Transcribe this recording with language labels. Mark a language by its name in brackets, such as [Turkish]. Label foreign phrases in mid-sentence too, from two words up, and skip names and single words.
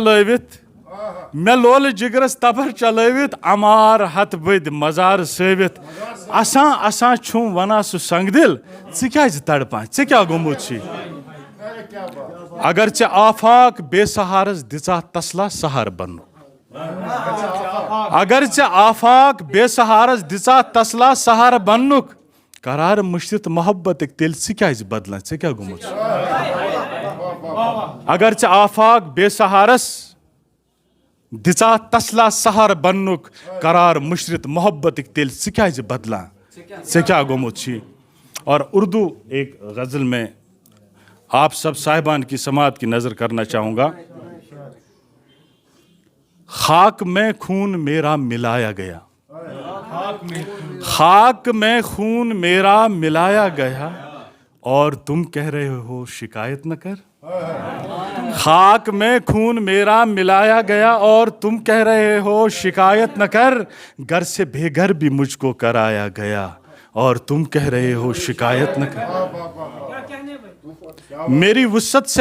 [Kashmiri] چلٲوِتھ امار ہتھ بٔدۍ مزار سٲوِتھ اسان اسان چھُم ونان سُہ سنگ دل ژٕ کیازِ تڑپان ژےٚ کیٛاہ گوٚمُت چھُے اگر ژےٚ آفاق بے سہارس دِژاتھ تسلا سہار بننُک اگر ژےٚ آفاق بے سہارس دِژاتھ تسلا سہار بننُک قرار مٔشرِتھ محبتٕکۍ تیٚلہِ ژٕ کیازِ بدلان ژےٚ کیٛاہ گوٚمُت چھُ اگر ژےٚ آفاق بے سہارس دِژاتھ تسلا سہار بننُک قرار مٔشرِتھ محبتٕکۍ تیٚلہِ ژٕ کیازِ بدلان ژےٚ کیٛاہ گوٚمُت چھُے [Urdu] اور اردو ایک غزل میں آپ سب صاحبان کی سماعت کی نظر کرنا چاہوں گا خاک میں خون میرا ملایا گیا خاک میں خون میرا ملایا گیا اور تم کہہ رہے ہو شکایت نہ کر خاک میں خون میرا ملایا گیا اور تم کہہ رہے ہو شکایت نہ کر گھر سے بے گھر بھی مجھ کو کرایا گیا اور تم کہہ رہے ہو شکایت نہ کر میری وسعت سے